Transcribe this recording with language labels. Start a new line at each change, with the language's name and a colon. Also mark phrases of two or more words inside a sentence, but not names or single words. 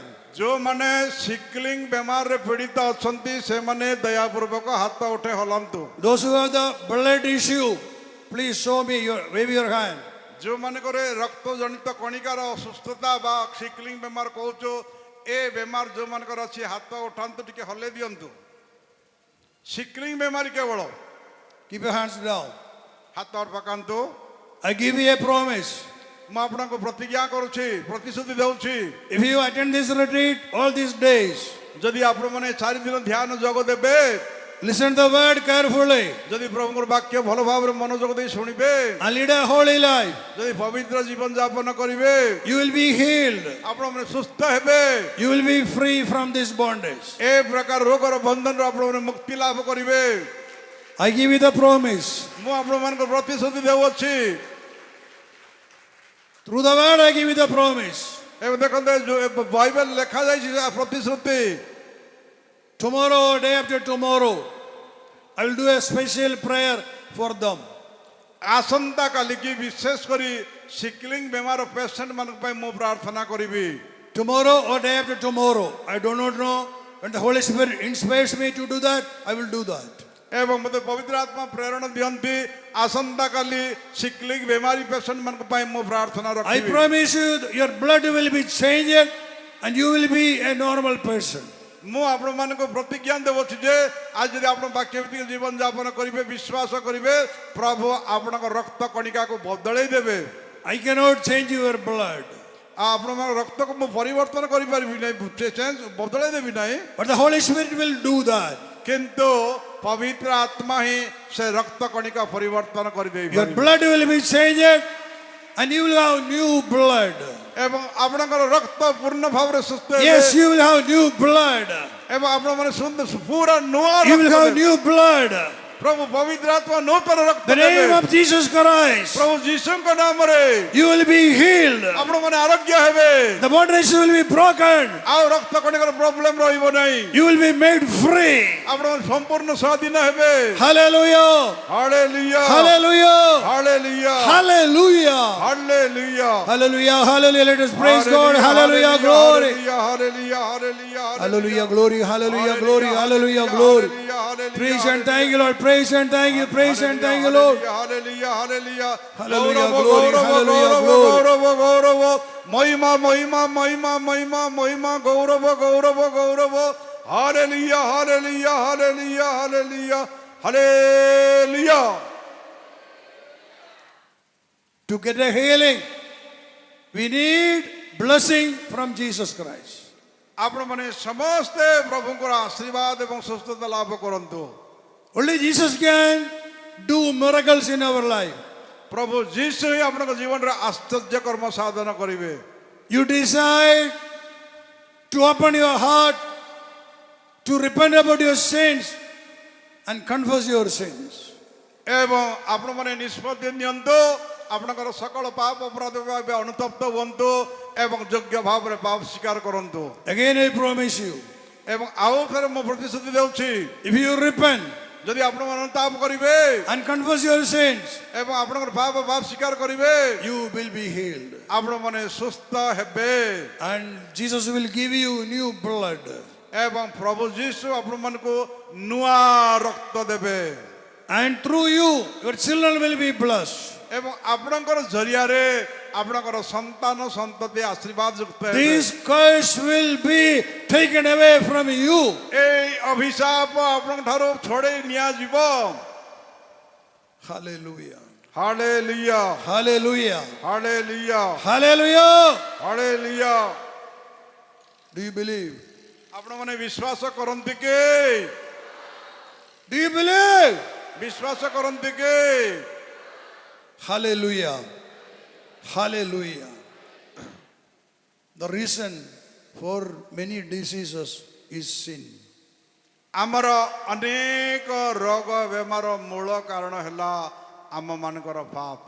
Odia: ଯେଉଁମାନେ ସିକ୍ଲିଂ ବେମାରରେ ପୀଡ଼ିତ ଅଛନ୍ତି ସେମାନେ ଦୟାପୂର୍ବକ ହାତ ଉଠେ ହଲାନ୍ତୁ।
English: Those who have the blood issue, please show me wave your hand.
Odia: ଯେଉଁମାନଙ୍କର ରକ୍ତ ଜନିତ କଣିକାର ଅସୁସ୍ଥତା ବା ସିକ୍ଲିଂ ବେମାର କହୁଛୁ ଏ ବେମାର ଯେଉଁମାନଙ୍କର ଅଛି ହାତ ଉଠାନ୍ତୁ ଟିକେ ହଲେଇ ଦିଅନ୍ତୁ। ସିକ୍ଲିଂ ବେମାରୀ କେବଳ
English: Keep your hands down.
Odia: ହାତ ପକାନ୍ତୁ।
English: I give you a promise.
Odia: ମୁଁ ଆପଣଙ୍କୁ ପ୍ରତିଜ୍ଞା କରୁଛି ପ୍ରତିଶ୍ରୁତି ଦେଉଛି
English: If you attend this retreat all these days,
Odia: ଯଦି ଆପଣମାନେ 4 ଦିନ ଧ୍ୟାନ ଯୋଗ ଦେବେ,
English: listen to the word carefully,
Odia: ଯଦି ପ୍ରଭୁଙ୍କର ବାକ୍ୟ ଭଲ ଭାବରେ ମନୋଯୋଗ ଦେଇ ଶୁଣିବେ,
English: and lead a holy life,
Odia: ଯଦି ପବିତ୍ର ଜୀବନ ଯାପନ କରିବେ,
English: you will be healed.
Odia: ଆପଣମାନେ ସୁସ୍ଥ ହେବେ।
English: You will be free from this bondage.
Odia: ଏ ପ୍ରକାର ରୋଗର ବନ୍ଧନରୁ ଆପଣମାନେ ମୁକ୍ତି ଲାଭ କରିବେ।
English: I give you the promise.
Odia: ମୁଁ ଆପଣମାନଙ୍କୁ ପ୍ରତିଶ୍ରୁତି ଦେଉଅଛି।
English: Through the word I give you the promise.
Odia: ଏବେ ଦେଖନ୍ତୁ ବାଇବେଲ ଲେଖାଯାଇଛି ପ୍ରତିଶ୍ରୁତି।
English: Tomorrow or day after tomorrow, I will do a special prayer for them.
Odia: ଆସନ୍ତା କାଲିକି ବିଶେଷ କରି ସିକ୍ଲିଂ ବେମାର ପେସେଣ୍ଟ ମାନଙ୍କ ପାଇଁ ମୁଁ ପ୍ରାର୍ଥନା କରିବି।
English: Tomorrow or day after tomorrow, I do not know. When the Holy Spirit inspires me to do that, I will do that.
Odia: ଏବଂ ମୋତେ ପବିତ୍ର ଆତ୍ମା ପ୍ରେରଣା ଦିଅନ୍ତି ଆସନ୍ତା କାଲି ସିକ୍ଲିଂ ବେମାରୀ ପେସେଣ୍ଟ ମାନଙ୍କ ପାଇଁ ମୁଁ ପ୍ରାର୍ଥନା
English: I
Odia: ରଖିବି।
English: promise you, your blood will be changed and you will be a normal person.
Odia: ମୁଁ ଆପଣମାନଙ୍କୁ ପ୍ରତିଜ୍ଞା ଦେଉଛି ଯେ ଆଜି ଯଦି ଆପଣ ବାକ୍ୟ ଭିତ୍ତିକ ଜୀବନ ଯାପନ କରିବେ ବିଶ୍ୱାସ କରିବେ ପ୍ରଭୁ ଆପଣଙ୍କ ରକ୍ତ କଣିକାକୁ ବଦଳେଇ ଦେବେ।
English: I cannot change your blood,
Odia: ଆପଣଙ୍କ ରକ୍ତକୁ ମୁଁ ପରିବର୍ତ୍ତନ କରିପାରିବି ନାହିଁ, ବଦଳେଇ ଦେବି ନାହିଁ,
English: but the Holy Spirit will do that.
Odia: କିନ୍ତୁ ପବିତ୍ର ଆତ୍ମା ହିଁ ସେ ରକ୍ତ କଣିକା ପରିବର୍ତ୍ତନ
English: Your
Odia: କରିଦେଇପାରିବେ।
English: blood will be changed and you will have new blood.
Odia: ଏବଂ ଆପଣଙ୍କର ରକ୍ତ ପୂର୍ଣ୍ଣ ଭାବରେ ସୁସ୍ଥ ହେବେ
English: Yes, you will have new blood.
Odia: ଏବଂ ଆପଣମାନେ ପୁରା ନୂଆ
English: You will
Odia: ରକ୍ତ
English: have
Odia: ଦେବେ।
English: new blood.
Odia: ପ୍ରଭୁ ପବିତ୍ର ଆତ୍ମା ନୂତନ ରକ୍ତ
English: The name
Odia: ଦେବେ।
English: of Jesus Christ,
Odia: ପ୍ରଭୁ ଯୀଶୁଙ୍କ ନାମରେ
English: you will be healed.
Odia: ଆପଣମାନେ ଆରୋଗ୍ୟ ହେବେ।
English: The bondage will be broken.
Odia: ଆଉ ରକ୍ତ କଣିକାର ପ୍ରୋବ୍ଲେମ ରହିବ ନାହିଁ।
English: You will be made free.
Odia: ଆପଣମାନେ ସମ୍ପୂର୍ଣ୍ଣ ସ୍ୱାଧୀନ ହେବେ।
English: Hallelujah.
Odia: ହାଲେଲୁୟା
English: Hallelujah.
Odia: ହାଲେଲୁୟା
English: Hallelujah.
Odia: ହାଲେଲୁୟା
English: Hallelujah. Hallelujah. Let us praise God. Hallelujah. Glory.
Odia: ହାଲେଲୁୟା ହାଲେଲୁୟା
English: Hallelujah. Glory. Hallelujah. Glory. Hallelujah. Glory. Praise and thank you, Lord. Praise and thank you. Praise and thank you, Lord.
Odia: ହାଲେଲୁୟା ହାଲେଲୁୟା
English: Hallelujah. Glory. Hallelujah. Glory.
Odia: ଗୌରବ ଗୌରବ ମହିମା ମହିମା ମହିମା ମହିମା ମହିମା ଗୌରବ ଗୌରବ ଗୌରବ ହାଲେଲୁୟା ହାଲେଲୁୟା ହାଲେଲୁୟା ହାଲେଲୁୟା ହାଲେଲୁୟା।
English: To get a healing, we need blessing from Jesus Christ.
Odia: ଆପଣମାନେ ସମସ୍ତେ ପ୍ରଭୁଙ୍କର ଆଶୀର୍ବାଦ ଏବଂ ସୁସ୍ଥତା ଲାଭ କରନ୍ତୁ।
English: Only Jesus can do miracles in our life.
Odia: ପ୍ରଭୁ ଯୀଶୁ ହିଁ ଆପଣଙ୍କ ଜୀବନରେ ଆଶ୍ଚର୍ଯ୍ୟ କର୍ମ ସାଧନ କରିବେ।
English: You decide to open your heart, to repent about your sins and confess your sins.
Odia: ଏବଂ ଆପଣମାନେ ନିଷ୍ପତ୍ତି ନିଅନ୍ତୁ ଆପଣଙ୍କର ସକଳ ପାପ ଅପରାଧ ଭାବେ ଅନୁତପ୍ତ ହୁଅନ୍ତୁ ଏବଂ ଯୋଗ୍ୟ ଭାବରେ ପାପ ସ୍ୱୀକାର କରନ୍ତୁ।
English: Again I promise you,
Odia: ଏବଂ ଆଉ ଥରେ ମୁଁ ପ୍ରତିଶ୍ରୁତି ଦେଉଛି
English: if you repent
Odia: ଯଦି ଆପଣମାନେ ଅନୁତାପ କରିବେ
English: and confess your sins,
Odia: ଏବଂ ଆପଣଙ୍କର ପାପ ସ୍ୱୀକାର କରିବେ
English: you will be healed.
Odia: ଆପଣମାନେ ସୁସ୍ଥ ହେବେ
English: And Jesus will give you new blood.
Odia: ଏବଂ ପ୍ରଭୁ ଯୀଶୁ ଆପଣମାନଙ୍କୁ ନୂଆ ରକ୍ତ ଦେବେ
English: And through you, your children will be blessed.
Odia: ଏବଂ ଆପଣଙ୍କର ଜରିଆରେ ଆପଣଙ୍କର ସନ୍ତାନ ସନ୍ତତି ଆଶୀର୍ବାଦ ଯୁକ୍ତ ହେବେ।
English: This curse will be taken away from you.
Odia: ଏଇ ଅଭିଶାପ ଆପଣଙ୍କ ଠାରୁ ଛଡ଼େଇ ନିଆଯିବ।
English: Hallelujah.
Odia: ହାଲେଲୁୟା
English: Hallelujah.
Odia: ହାଲେଲୁୟା
English: Hallelujah.
Odia: ହାଲେଲୁୟା।
English: Do you believe?
Odia: ଆପଣମାନେ ବିଶ୍ୱାସ କରନ୍ତି କି?
English: Do you believe?
Odia: ବିଶ୍ୱାସ କରନ୍ତି କି?
English: Hallelujah. Hallelujah. The reason for many diseases is sin.
Odia: ଆମର ଅନେକ ରୋଗ ବେମାର ମୂଳ କାରଣ ହେଲା ଆମମାନଙ୍କର ପାପ।